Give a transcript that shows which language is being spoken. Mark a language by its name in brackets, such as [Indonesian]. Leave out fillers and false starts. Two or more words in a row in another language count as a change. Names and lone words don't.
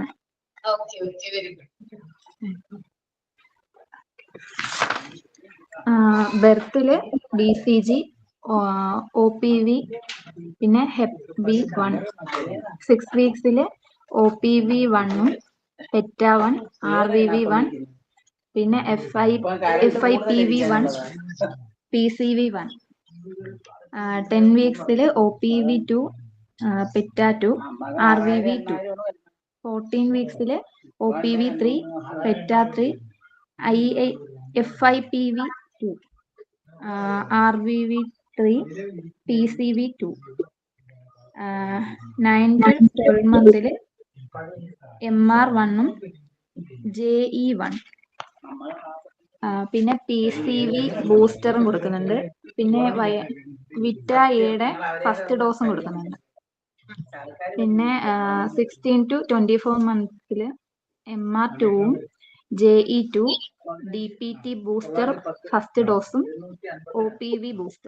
[English] okay okay, very good. [Malayalam] ബെർത്തില് BCG, OPV, പിന്നെ HEPB1. 6 വീക്സില് OPV1ഉം PETA1, RVV1, പിന്നെ FIPV1, PCV1. 10 വീക്സില് OPV2, PETA2, RVV2. 14 വീക്സില് OPV3, PETA3, FIPV2, RVV3, PCV2. 9 to 12 മന്തില് MR1ഉം JE1. പിന്നെ PCV ബൂസ്റ്ററും കൊടുക്കുന്നുണ്ട്. പിന്നെ വിറ്റ-എയുടെ [English] first dose [Malayalam] കൊടുക്കുന്നുണ്ട്. പിന്നെ 16 to 24 മന്ത്സില് MR2ഉം JE2, DPT [English] booster first dose [Malayalam] OPV ബൂസ്റ്റർ.